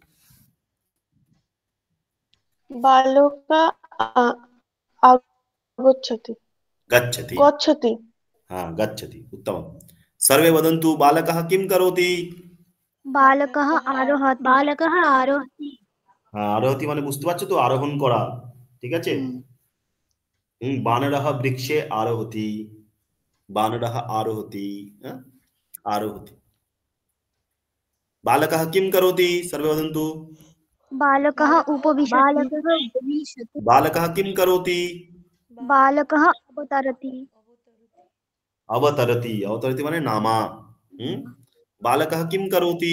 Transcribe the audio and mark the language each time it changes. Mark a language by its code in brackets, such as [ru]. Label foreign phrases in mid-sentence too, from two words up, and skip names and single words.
[sa] बालकः गच्छति गच्छति। हाँ, गच्छति, उत्तमं। सर्वे वदन्तु बालकः किं करोति, बालकः आरोहति [bn] হ্যাঁ, আরোহতি মানে বুঝতে পারছো তো, আরোহণ করা, ঠিক আছে। [sa] বানরः বৃক্ষে আরোহতি, বানরः আরোহতি, আরোহতি। बालकः किं करोति, सर्वे वदन्तु, बालकः उपविशति बालकः किं करोति, बालकः अवतरति अवतरति अवतरति माने नामा बालकः किं करोति